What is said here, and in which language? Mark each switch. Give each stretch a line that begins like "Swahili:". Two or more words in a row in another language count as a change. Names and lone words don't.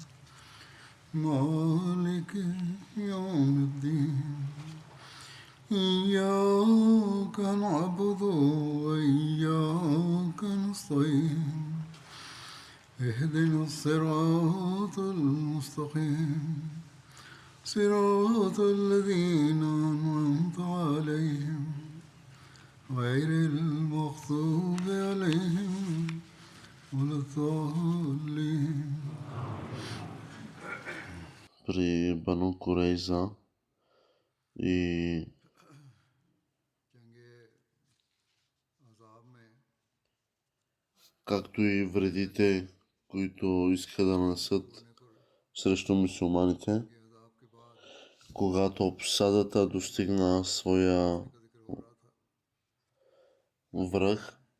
Arabic: مالك يوم الدين إياك نعبد وإياك نستعين اهدنا الصراط المستقيم صراط الذين أنعمت عليهم غير المغضوب عليهم ولا الضالين.
Bulgarian: При Бану Курейза и както и вредите, които иска да нанесат срещу мюсюлманите, когато обсадата достигна своя връх,